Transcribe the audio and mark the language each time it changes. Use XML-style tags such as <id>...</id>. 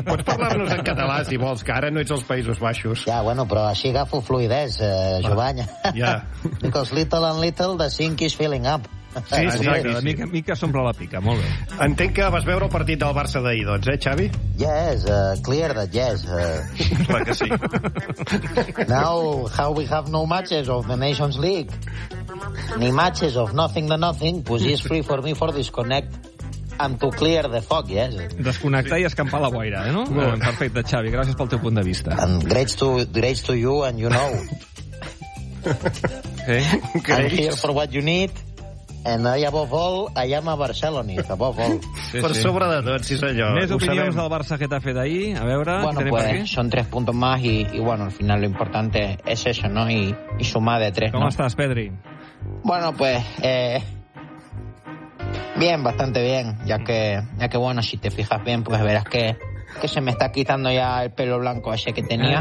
<ca>Pots parlar-nos en català, si vols, que ara no ets als Països Baixos. Ja, bueno, però així agafo fluïdès, Jovany. Ja. Yeah.</ca> <en>Because little and little, the sink is filling up.</en> <ca>Sí, exacte, de mica s'omple la pica, molt bé. Entenc que vas veure el partit del Barça d'ahir, doncs, Xavi?</ca> <en>Yes, clear that yes.</en> <ca>Clar que sí.</ca> <en>Now, how we have no matches of the Nations League, ni matches of nothing to nothing, pues it's free for me for disconnect and to clear the fog, yes.</en> <ca>Desconnectar sí. I escampar la boira, eh, no? Well. Perfecte, Xavi, gràcies pel teu punt de vista.</ca> <en>And great to you and you know. Okay. I'm here for what you need. And I above all, I am a Barcelonist, above all.</en> <ca>Sí, per sobre de tot, sí senyor. Més opinions del Barça que t'ha fet ahir, a veure. Bueno, tenim</ca> <es>pues, són tres puntos más y bueno, al final lo importante es eso, ¿no? Y sumar de tres, ¿no? ¿Cómo estás, Pedri? Bueno, pues, bien, bastante bien, ya que bueno, si te fijas bien, pues verás que se me está quitando ya el pelo blanco ese que tenía.</es>